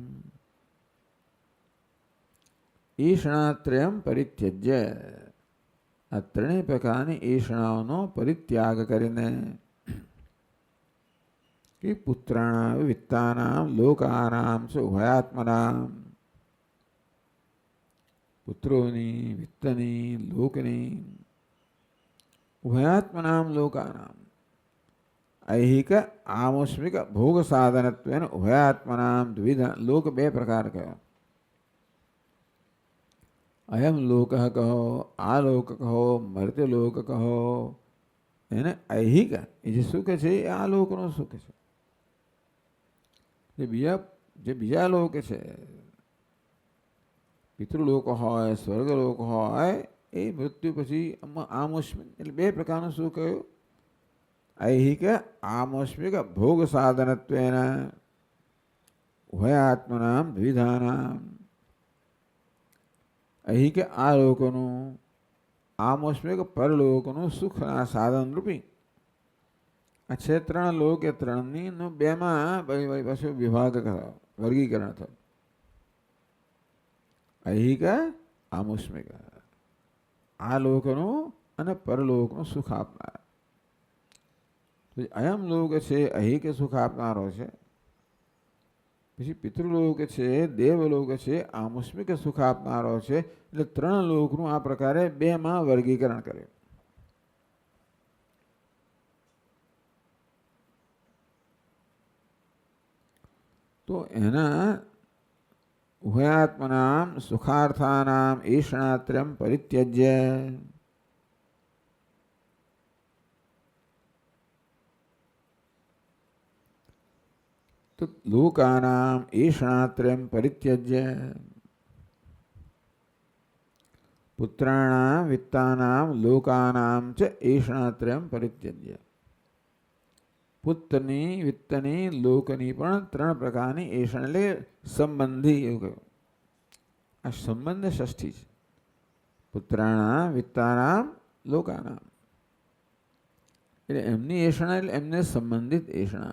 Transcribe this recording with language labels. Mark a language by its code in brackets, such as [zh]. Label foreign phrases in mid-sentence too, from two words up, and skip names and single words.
[sa] एषणात्रयम परित्यज्य, [gu] આ ત્રણેય પ્રકારની એષણાઓનો પરિત્યાગ કરીને, [sa] के पुत्राणाम वित्तानाम लोकानाम च उभयात्मनाम, [gu] પુત્રોની, વિત્તની, લોકની, [sa] उभयात्मनाम लोकानाम, ऐहिक आमुष्मिक भोग साधनत्वेन उभयात्मनाम द्विधा, [gu] લોક બે પ્રકાર કહો. અયમ લોક કહો, આ લોક કહો, મર્ત્ય લોક કહો, એને ऐहिक એ જે સુખ છે એ આ લોકનો સુખ છે. જે બીજા લોક છે, પિતૃલોક હોય, સ્વર્ગલોક હોય, એ મૃત્યુ પછી આમુષ્મિક એટલે બે પ્રકારનું સુખ કયું? [sa] ऐहिक आमुष्मिक भोग साधनत्वेन उभयात्मनाम द्विधानाम, [gu] ઐહિક આ લોકનું, આમુષ્મિક પરલોકનું સુખના સાધન રૂપી આ છે ત્રણ લોક, એ ત્રણની બેમાં પાછું વિભાગ કરાવો, વર્ગીકરણ થયું. [sa] ऐहिक आमुष्मिक, [gu] આ લોકનું અને પરલોકનું સુખ આપનાર. અયમ લોક છે ऐहिक સુખ આપનારો છે, પછી પિતૃલોક છે, દેવલોક છે, આમુષ્મિક સુખ આપનારો છે. એટલે ત્રણ લોકનું આ પ્રકારે બેમાં વર્ગીકરણ કર્યું. તો એના [sa] उभयात्मनाम सुखार्थानाम ईषणात्रयम परित्यज्य, तो लोकानाम ईषणात्रयम परित्यज्य, पुत्राणाम वित्तानाम लोकानाम च ईषणात्रयम परित्यज्य. [gu] પુત્રની, વિત્તની, લોકની પણ ત્રણ પ્રકારની એષણ એટલે સંબંધી એવું કહ્યું. આ સંબંધ ષષ્ઠી છે. [sa] पुत्राणाम वित्तानाम लोकानाम [gu] એટલે એમની એષણા એટલે એમને સંબંધિત એષણા.